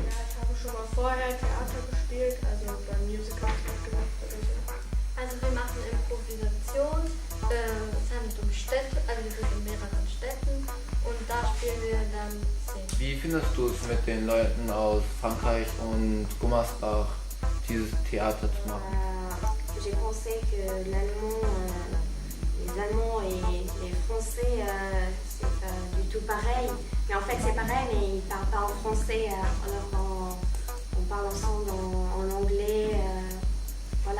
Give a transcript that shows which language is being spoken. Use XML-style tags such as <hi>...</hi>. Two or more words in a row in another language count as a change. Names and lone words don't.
<de>Ja, ich habe schon mal vorher Theater gespielt, also beim Musical gemacht oder so. Also wir machen Improvisation, es handelt um Städte, also wir sind in mehreren Städten und da spielen wir dann Szenen. Wie findest du es mit den Leuten aus Frankreich und Gummersbach, dieses Theater zu machen?</de> <fr>J'ai pensé que les Allemands et les Français, c'est pas du tout pareil. Mais en fait c'est pareil, mais ils ne parlent pas en français, alors on parle ensemble en anglais, voilà.</fr>